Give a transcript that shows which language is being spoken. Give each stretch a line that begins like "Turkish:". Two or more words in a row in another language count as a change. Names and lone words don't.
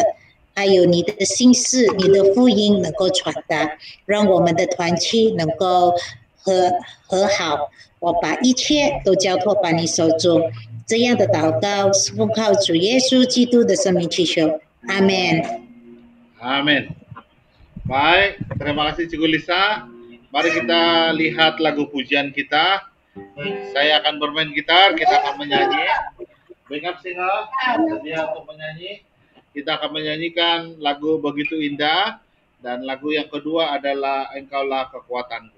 Chinese: 还有你的心事，你的福音能够传达，让我们的团契能够和好。我把一切都交托把你手中，这样的祷告是奉靠主耶稣基督的生命祈求，阿门。
Malay: Amin. Baik, terima kasih Cikgu Lisa. Mari kita lihat lagu pujian kita. Saya akan bermain gitar, kita akan menyanyi.
English: Backup singer,
Malay: sedia untuk menyanyi. Kita akan menyanyikan lagu Begitu Indah, dan lagu yang kedua adalah Engkaulah Kekuatanku.